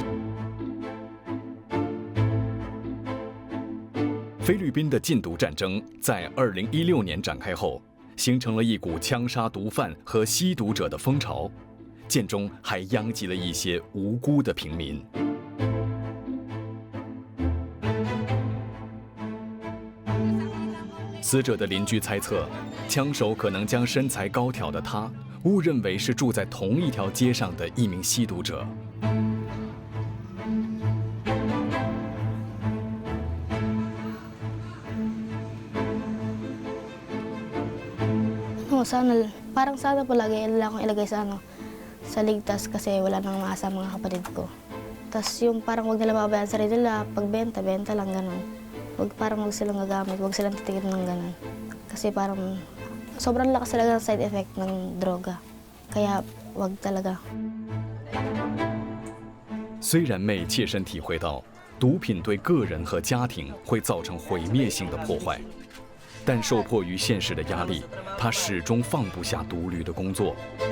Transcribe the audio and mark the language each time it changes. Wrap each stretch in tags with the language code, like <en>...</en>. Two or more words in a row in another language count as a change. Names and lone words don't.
<zh>菲律宾的禁毒战争在2016年展开后，形成了一股枪杀毒贩和吸毒者的风潮，间中还殃及了一些无辜的平民。死者的邻居猜测，枪手可能将身材高挑的他误认为是住在同一条街上的一名吸毒者。</zh> <tl>Parang sana po lagi lang akong ilagay sa ligtas kasi wala nang maasa mga kapatid ko. Tapos yung parang huwag nila mababayaan sa sarili nila, pagbenta, benta lang ganun. Parang huwag silang gagamit, huwag silang titigil ng ganun. Kasi parang sobrang lakas talaga ng</tl> <en>side effect</en> <tl>ng droga. Kaya huwag talaga.</tl> <zh>虽然妹切身体会到毒品对个人和家庭会造成毁灭性的破坏，但受迫于现实的压力，她始终放不下独驴的工作。</zh>